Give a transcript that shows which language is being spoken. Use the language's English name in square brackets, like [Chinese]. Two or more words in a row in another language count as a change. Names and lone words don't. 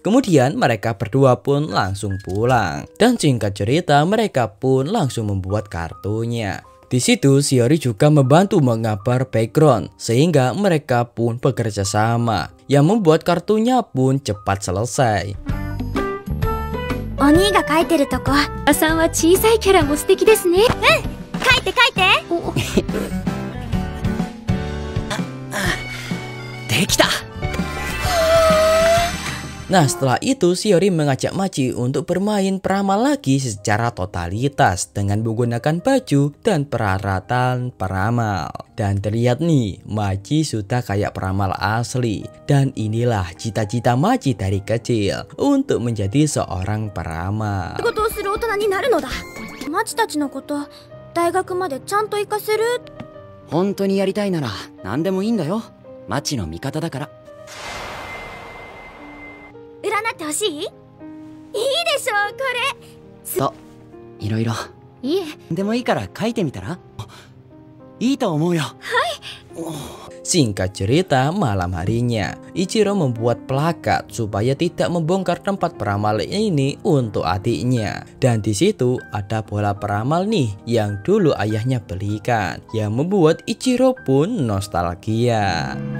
[Indonesian] Kemudian mereka berdua pun langsung pulang. Dan singkat cerita mereka pun langsung membuat kartunya. Di situ Shiori juga membantu mengabar background sehingga mereka pun bekerja sama, yang membuat kartunya pun cepat selesai. [Japanese] お兄が描いてるとこ。あさんは小さいキャラも素敵ですね。うん、描いて描いて。できた。 [Indonesian] Nah, setelah itu Shiori mengajak Machi untuk bermain peramal lagi secara totalitas dengan menggunakan baju dan peralatan peramal. Dan terlihat nih, Machi sudah kayak peramal asli. Dan inilah cita-cita Machi dari kecil untuk menjadi seorang peramal. [Japanese] 仕事をする大人になるのだ。マチたちのこと、大学までちゃんと活かせる。本当にやりたいなら何でもいいんだよ。マチの味方だから。占ってほしい？いいでしょう、これ。そう、いろいろ。いえ。でもいいから書いてみたら？いいと思うよ。はい。 [Indonesian] Singkat cerita, malam harinya Ichiro membuat plakat supaya tidak membongkar tempat peramal ini untuk adiknya. Dan di situ ada bola peramal nih yang dulu ayahnya belikan, yang membuat Ichiro pun nostalgia.